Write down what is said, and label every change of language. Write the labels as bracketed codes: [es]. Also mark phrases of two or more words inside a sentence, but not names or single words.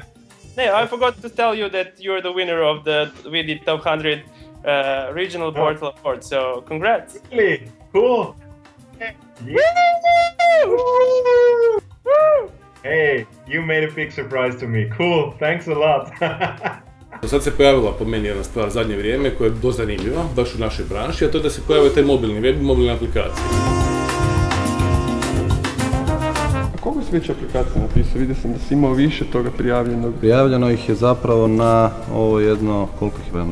[en] No, I forgot to tell you that you're the winner of the VD Top 100 Regional Portal Award, so congrats. Really? Cool. Hey, you made a big surprise to me. Cool, thanks a lot. [hr] Sad se pojavila po meni jedna stvar zadnje vrijeme koja je dosta zanimljiva, baš u našoj branši, a to je da se pojavaju taj mobilni web i mobilne aplikacije. A koliko si već aplikacija napisao? Vidio sam da si imao više toga prijavljenog. Prijavljeno ih je zapravo na ovo jedno, koliko ih je vremena?